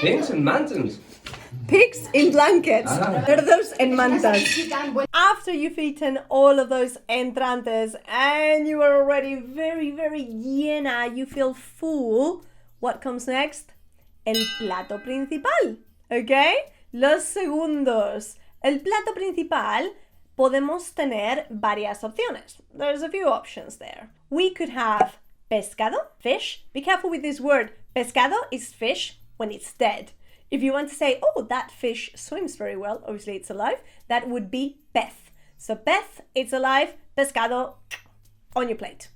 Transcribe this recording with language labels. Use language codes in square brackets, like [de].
[en] Pigs and mountains. Pigs in blankets. [es] Cerdos en mantas. [en] After you've eaten all of those entrantes and you are already very, very llena, you feel full, what comes next? [es] El plato principal, ¿ok? Los segundos. El plato principal, podemos tener varias opciones. [en] There's a few options there. We could have pescado, fish. Be careful with this word. Pescado is fish when it's dead. If you want to say, oh, that fish swims very well, obviously it's alive, that would be pez. So pez, it's alive, pescado, on your plate.